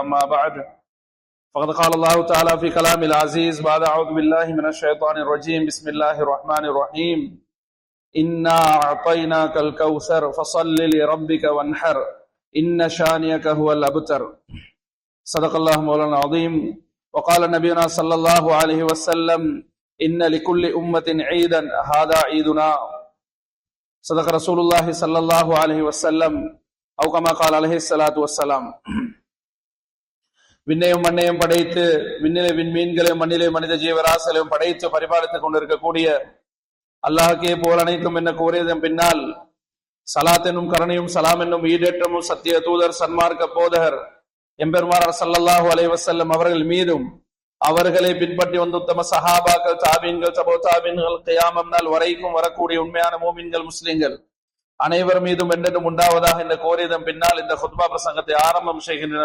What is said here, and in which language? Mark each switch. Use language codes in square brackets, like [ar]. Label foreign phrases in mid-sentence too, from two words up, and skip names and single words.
[ar] ما بعد فقد قال الله تعالى في كلام العزيز بعد أعوذ بالله من الشيطان الرجيم بسم الله الرحمن الرحيم إنا أعطيناك الكوثر فصل لربك وانحر إن شانئك هو الأبتر. صدق الله مولانا العظيم. وقال نبينا صلى الله عليه وسلم إن لكل أمة عيدا هذا عيدنا. صدق رسول الله صلى الله عليه وسلم أو كما قال عليه الصلاة والسلام. [ta] விண்ணையும் மண்ணையும் படைத்து விண்ணிலே விண்மீன்களையும் மண்ணிலே மனித ஜீவராசிகளையும் படைத்து பரிபாலித்துக் கொண்டிருக்கக்கூடிய அல்லாஹ்க்கே போல் அனைத்தும் என்ன கூறியதன் பின்னால் சலாத் என்னும் கருணையும் சலாம் என்னும் ஈடேற்றமும் சத்திய தூதர் சன்மார்க்க போதகர் எம்பெருமானார் [ar] صلى الله عليه وسلم [ta] அவர்கள் மீதும் அவர்களை பின்பற்றி வந்த உத்தம சஹாபாக்கள் தாபீன்கள் தபோ தாபீன்கள் கியாமம் நாள் வரைக்கும் வரக்கூடிய உண்மையான மூமின்கள் முஸ்லிம்கள் அனைவர் மீதும் என்றென்றும் உண்டாவதாக இந்த கோரியதன் பின்னால் இந்த குத்பா பிரசங்கத்தை ஆரம்பம் செய்கின்றன.